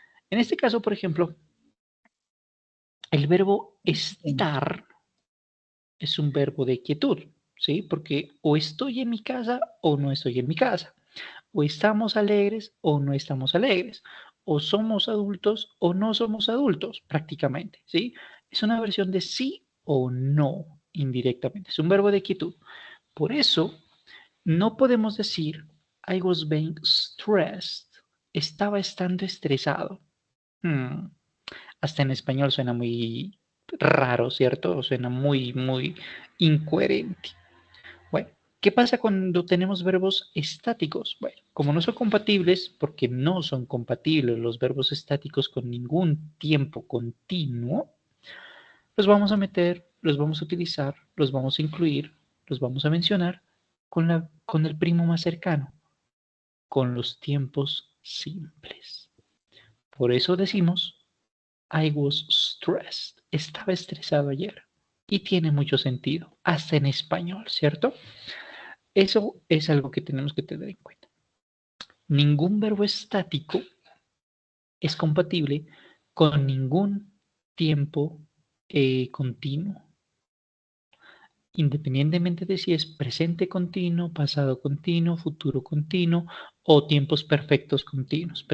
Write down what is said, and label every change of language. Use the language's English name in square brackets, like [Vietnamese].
[Spanish] En este caso, por ejemplo, el verbo estar es un verbo de quietud, ¿sí? Porque o estoy en mi casa o no estoy en mi casa. O estamos alegres o no estamos alegres. O somos adultos o no somos adultos, prácticamente, ¿sí? Es una versión de sí o no, indirectamente. Es un verbo de quietud. Por eso, no podemos decir [English] I was being stressed. [Spanish] Estaba estando estresado. Hmm. Hasta en español suena muy raro, ¿cierto? Suena muy incoherente. Bueno, ¿qué pasa cuando tenemos verbos estáticos? Bueno, como no son compatibles, porque no son compatibles los verbos estáticos con ningún tiempo continuo, los vamos a meter, los vamos a utilizar, los vamos a incluir, los vamos a mencionar con el primo más cercano, con los tiempos simples. Por eso decimos [English] I was stressed. [Spanish] Estaba estresado ayer. Y tiene mucho sentido, hasta en español, ¿cierto? Eso es algo que tenemos que tener en cuenta. Ningún verbo estático es compatible con ningún tiempo continuo, independientemente de si es presente continuo, pasado continuo, futuro continuo o tiempos perfectos continuos.